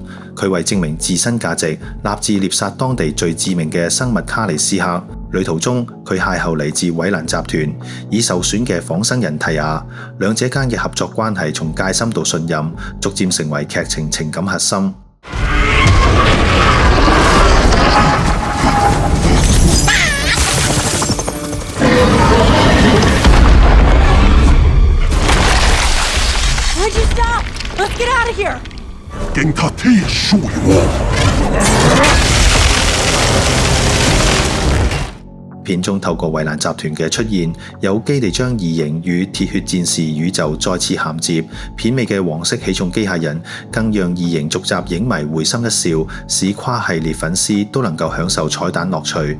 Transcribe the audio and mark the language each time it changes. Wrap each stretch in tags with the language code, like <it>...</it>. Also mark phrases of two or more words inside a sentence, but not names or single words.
<yue>佢為證明自身價值，立志獵殺當地最致命嘅生物卡里斯克。旅途中，佢邂逅嚟自韋蘭集團已受損嘅仿生人提亞，兩者間嘅合作關係從戒心到信任，逐漸成為劇情情感核心。</yue> <en>Would you stop? Let's get out of here.</en> <yue>警察踢輸片中透過衛蘭集團嘅出現，有機地將異形與鐵血戰士宇宙再次銜接。片尾嘅黃色起重機械人更讓異形續集影迷會心一笑，使跨系列粉絲都能夠享受彩蛋樂趣。</yue>